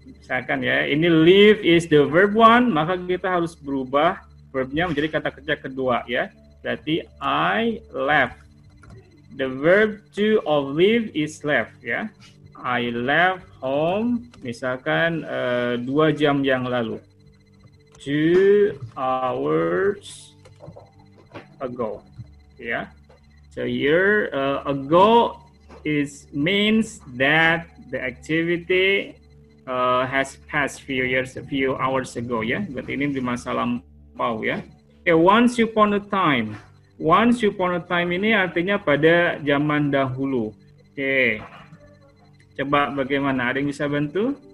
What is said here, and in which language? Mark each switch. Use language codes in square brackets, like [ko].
[id] Misalkan ya, ini [en] live is the verb one, [id] maka kita harus berubah verbnya menjadi kata kerja kedua ya. Berarti [en] I left. The verb to of live is left ya. I left home [id] misalkan 2 jam yang lalu. [en] 2 hours ago. Ya. So here ago means that the activity has passed few hours ago ya. [id] Berarti ini di masa lampau ya. [en] Okay, once upon a time. Once upon a time [id] ini artinya pada zaman dahulu. Oke. Coba bagaimana? Ada yang bisa bantu?